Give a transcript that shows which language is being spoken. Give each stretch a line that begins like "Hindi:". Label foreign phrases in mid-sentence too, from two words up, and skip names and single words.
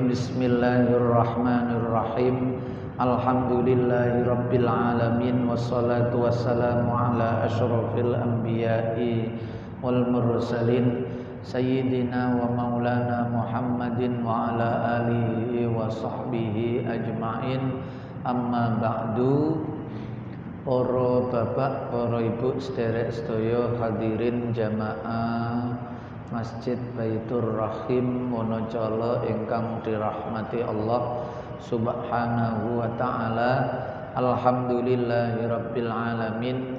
Arabic: بسم الله الرحمن الرحيم. الحمد لله رب العالمين والصلاة والسلام على أشرف الأنبياء والمرسلين سيدنا ومولانا محمد وعلى آله وصحبه أجمعين. أما بعد.
Javanese: Para bapak, para ibu sederek sedaya hadirin jamaah Masjid Baitur Rahim Wonocolo ingkang dirahmati Allah
Arabic: سبحانه وتعالى. الحمد لله رب العالمين.